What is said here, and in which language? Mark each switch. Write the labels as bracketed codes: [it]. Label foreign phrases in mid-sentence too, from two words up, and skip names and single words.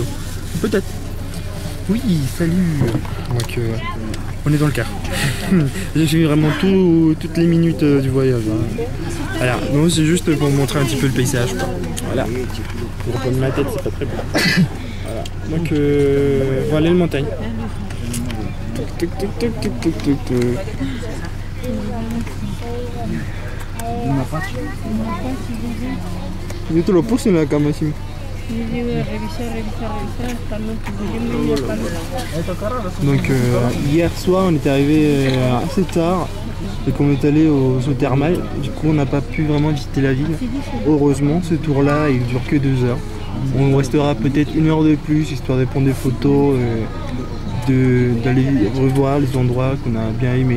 [fr] Peut-être. Oui, salut. Donc on est dans le car. J'ai suivi vraiment toutes les minutes du voyage. Hein. Voilà, non, c'est juste pour vous montrer un petit peu le paysage. Voilà. Pour reprendre ma tête, c'est pas très bon. Voilà. Donc voilà les montagnes. [id] Itu lo pusing lah kamu sih. [fr] Donc hier soir on est arrivé assez tard et qu'on est allé au thermal. Du coup on n'a pas pu vraiment visiter la ville. Heureusement ce tour là il dure que 2 heures. On restera peut-être 1 heure de plus histoire de prendre des photos, d'aller revoir les endroits qu'on a bien aimés.